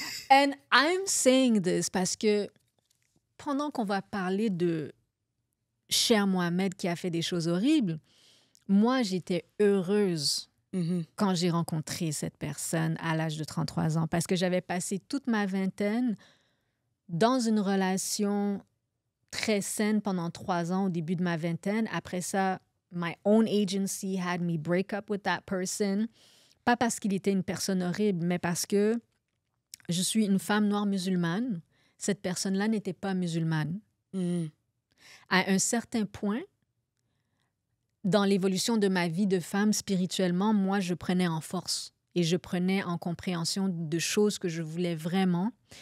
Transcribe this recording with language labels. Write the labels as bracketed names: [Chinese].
[English] And I'm saying this [French] parce que pendant qu'on va parler de cher Mohamed qui a fait des choses horribles, moi, j'étais heureuse quand j'ai rencontré cette personne à l'âge de 33 ans parce que j'avais passé toute ma vingtaine dans une relation très saine pendant 3 ans au début de ma vingtaine. Après ça, [English] my own agency had me break up with that person. [French] Pas parce qu'il était une personne horrible, mais parce que je suis une femme noire musulmane. Cette personne-là n'était pas musulmane. À un certain point, dans l'évolution de ma vie de femme spirituellement, moi, je prenais en force et je prenais en compréhension de choses que je voulais vraiment.